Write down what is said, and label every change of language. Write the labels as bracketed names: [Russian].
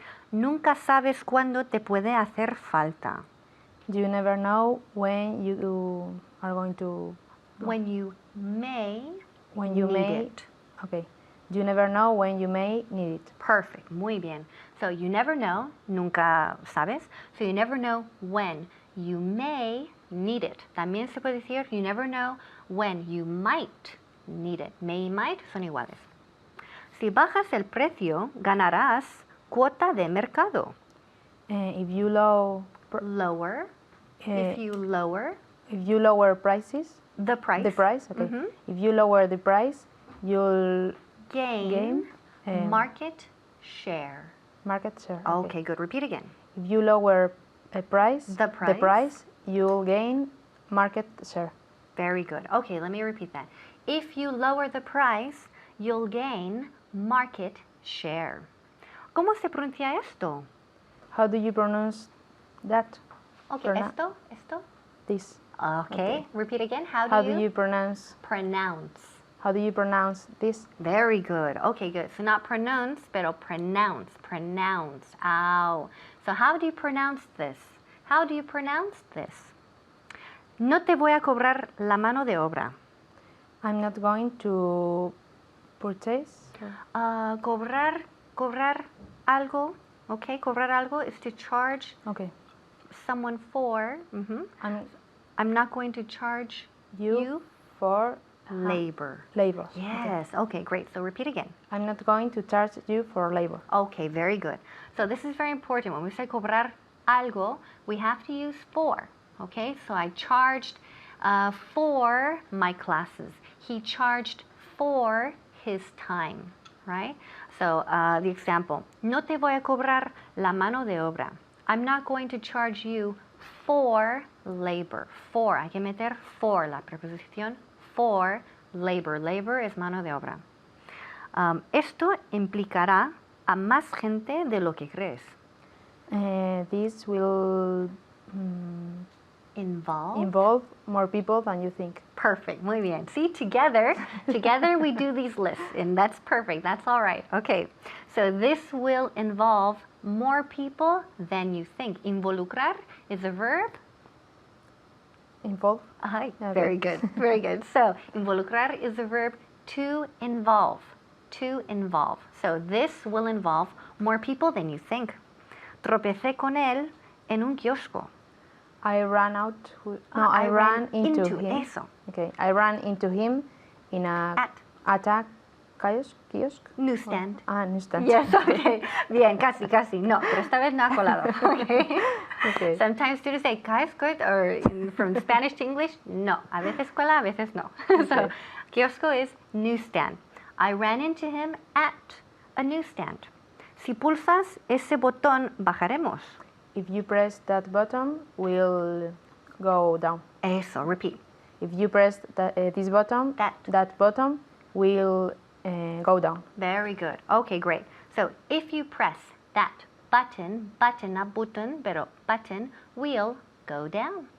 [Spanish] Nunca sabes cuándo te puede hacer falta. [English] You never know when you are going to... When you may may... it. Okay. You never know when you may need it. Perfect. [Spanish] Muy bien. [English] So, you never know. [Spanish] Nunca sabes. [English] So, you never know when you may need it. [Spanish] También se puede decir [English] you never know when you might need it. May y might [Spanish] son iguales. Si bajas el precio, ganarás cuota de mercado. [English] If you lower Lower. Eh, If you lower prices, the price. the price, okay. If you lower the price, you'll Gain Gain, market share. market share. Okay, good. Repeat again. If you lower a price, The price. you'll gain market share. Very good. Okay, let me repeat that. If you lower the price, you'll gain market share. [Spanish] ¿Cómo se pronuncia esto? [English] How do you pronounce that? Okay, Pronoun- [Spanish] esto. [English] This. Okay, repeat again. How How do do you pronounce? pronounce? How do you pronounce this? Very good. Okay, good. So not pronounce, pero pronounce. Ow. So how do you pronounce this? How do you pronounce this? [Spanish] No te voy a cobrar la mano de obra. [English] I'm not going to purchase. [Spanish] Cobrar algo. [English] Okay, [Spanish] cobrar algo [English] is to charge Okay. someone for. I'm not going to charge you for labor. labor. Yes. Okay, great. So repeat again. I'm not going to charge you for labor. Okay, very good. So this is very important. When we say [Spanish] cobrar algo, [English] we have to use for. Okay, so I charged for my classes. He charged for his time, right? So the example, [Spanish] no te voy a cobrar la mano de obra. [English] I'm not going to charge you for labor. [Spanish] For, hay que meter for, la preposición for labor. Labor es mano de obra. Esto implicará a más gente de lo que crees. [English] This will involve more people than you think. Perfect, [Spanish] muy bien. [English] See, together we do these lists, and that's perfect. That's all right. Okay, so this will involve more people than you think. Involucrar is a verb. Involve. Hi, Okay. very good, very good. So, involucrar is a verb to involve. To involve. So, this will involve more people than you think. [Spanish] Tropecé con él en un kiosco. [English] I ran into him. [Spanish] Eso. [English] Okay, I ran into him in a kiosk. Newsstand. Newsstand. Yes, okay. [Spanish] Bien, casi. No, pero esta vez no ha colado. [English] Okay. Okay. Sometimes students say, kiosco, or from Spanish to English, no. [Spanish] A veces cuela, a veces no. [English] So, kiosco is newsstand. I ran into him at a newsstand. [Spanish] Si pulsas ese botón, bajaremos. [English] If you press that button, we'll go down. [Spanish] Eso, [English] repeat. If you press this button, that button will go down. Very good. Okay, great. So if you press that button, not button, pero button, we'll go down.